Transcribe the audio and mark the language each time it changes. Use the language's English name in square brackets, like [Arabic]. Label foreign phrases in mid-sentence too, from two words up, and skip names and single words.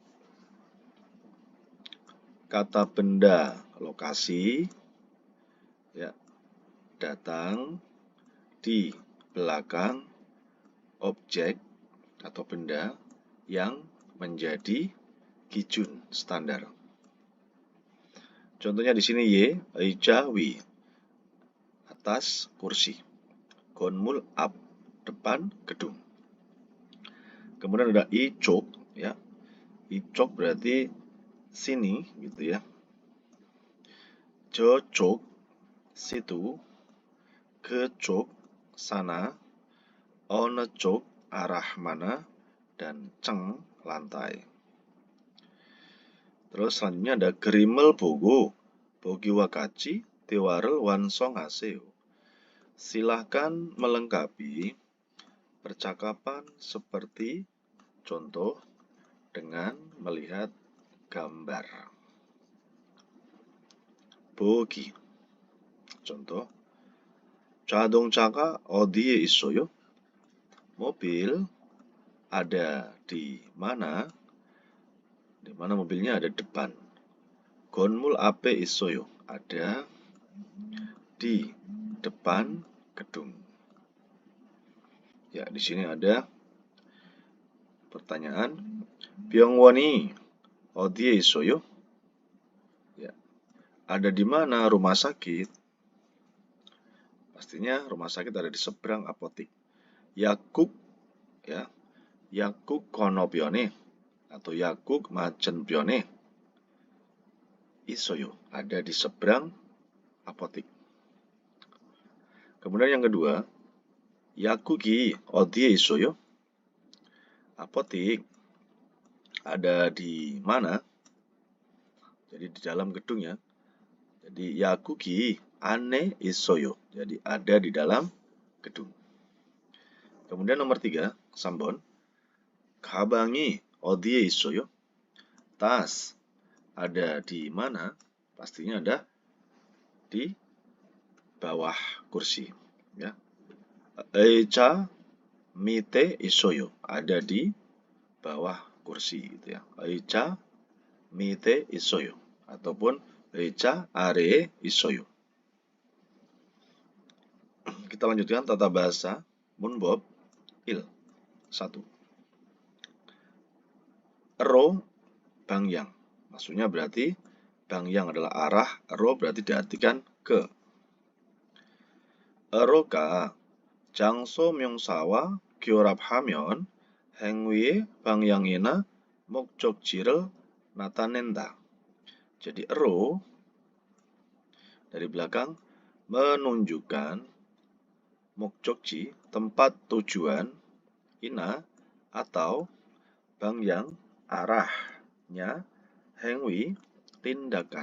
[Indonesian] Kata benda lokasi ya, datang di belakang objek atau benda yang menjadi 기준 standar. Contohnya di sini Y, [Korean] 의자 위, [Indonesian] atas kursi. [Korean] 건물 앞, [Indonesian] depan gedung. Kemudian ada 이쪽, ya. 이쪽 berarti sini, gitu ya. 저쪽, situ. [Korean] 그쪽, sana. 어느 쪽, [Indonesian] arah mana. Dan ceng, lantai. Terus selanjutnya ada [Korean] 그림을 보고 보기와 같이 대화를 완성하세요. [Indonesian] Silahkan melengkapi percakapan seperti contoh dengan melihat gambar. 보기. Contoh. [Korean] 자동차가 어디에 있어요? [Indonesian] Mobil ada di mana? Di mana mobilnya ada depan. [Korean] 건물 앞에 있어요. [Indonesian] Ada di depan gedung. Ya, di sini ada pertanyaan. [Korean] 병원이 어디에 있어요? [Indonesian] Ya, ada di mana rumah sakit? Pastinya rumah sakit ada di seberang apotik. 약국, ya, [Korean] 약국 건너편에 atau 약국 맞은편에 있어요. [Indonesian] Ada di seberang apotik. Kemudian yang kedua, [Korean] 약국이 어디에 있어요? [Indonesian] Apotik ada di mana? Jadi di dalam gedung ya. Jadi [Korean] 약국이 안에 있어요. [Indonesian] Jadi ada di dalam gedung. Kemudian nomor 3, [Korean] 3번. 가방이 어디에 있어요? [Indonesian] Tas ada di mana? Pastinya ada di bawah kursi, ya. [Korean] 의자 밑에 있어요. [Indonesian] Ada di bawah kursi, gitu ya. [Korean] 의자 밑에 있어요. Ataupun 의자 아래에 있어요. [Indonesian] Kita lanjutkan tata bahasa 문법 1. [Korean] 1. 로 방향. [Indonesian] Maksudnya berarti 방향 adalah arah, 로 berarti diartikan ke. [Korean] 로가 장소 명사와 결합하면 행위의 방향이나 목적지를 나타낸다. [Indonesian] Jadi 로 dari belakang menunjukkan 목적지, tempat tujuan, ina atau 방향, arahnya, 행위, tindakan.